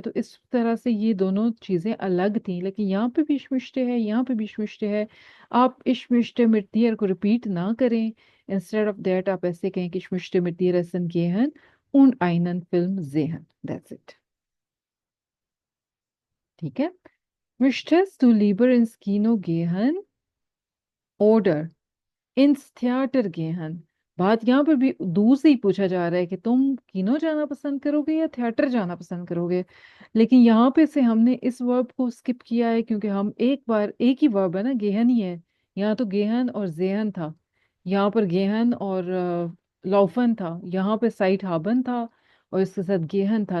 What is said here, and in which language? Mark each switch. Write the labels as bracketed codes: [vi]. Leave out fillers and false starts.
[hi] तो इस तरह से ये दोनों चीजें अलग थी, लेकिन यहाँ पे भी इश्मिश्टे है, यहाँ पे भी इश्मिश्टे है। आप इश्मिश्टे मिट दियर को रिपीट ना करें। [en] instead of that [hi] आप ऐसे कहें कि इश्मिश्टे मिट दियर [de] essen gehen und einen Film sehen, [hi] that's it. ठीक है। [de] Möchtest du lieber ins Kino gehen oder ins Theater gehen? [hi] बात यहाँ पर भी दूर से ही पूछा जा रहा है कि तुम किनो जाना पसंद करोगे या थिएटर जाना पसंद करोगे। लेकिन यहाँ पे से हमने इस वर्ब को स्किप किया है, क्योंकि हम एक बार एक ही वर्ब है ना, गेहन ही है। यहाँ तो गेहन और जेहन था, यहाँ पर गेहन और लौफन था, यहाँ पे साइट हाबन था और इसके साथ गेहन था।